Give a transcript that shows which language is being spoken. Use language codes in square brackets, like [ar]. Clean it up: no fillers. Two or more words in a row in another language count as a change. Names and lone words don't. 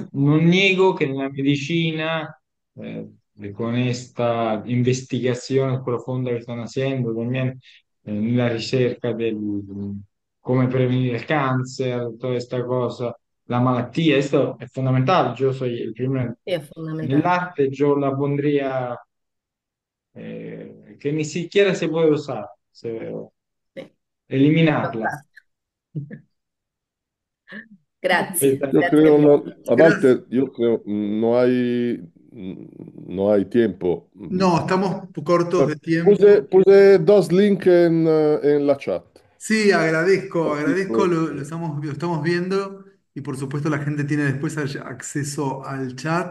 [it] non nego che nella medicina, con questa investigazione profonda che stanno facendo, nella ricerca del come prevenire il cancer, tutta questa cosa, la malattia, questo è fondamentale. Io sono il primo, sì, è fondamentale. nell'arte io la [es] pondría, che ni siquiera se puede usar, [it] Sì, [es] eliminarla. [it] fantastico. Grazie, [es] Yo [it] grazie [es] creo, [it] mille. [es] no, gracias. Walter, yo creo, no hay tiempo. No, estamos cortos de Puse, tiempo. puse dos links en la chat. Sí, agradezco, Así agradezco, pues, lo estamos viendo y por supuesto la gente tiene después acceso al chat.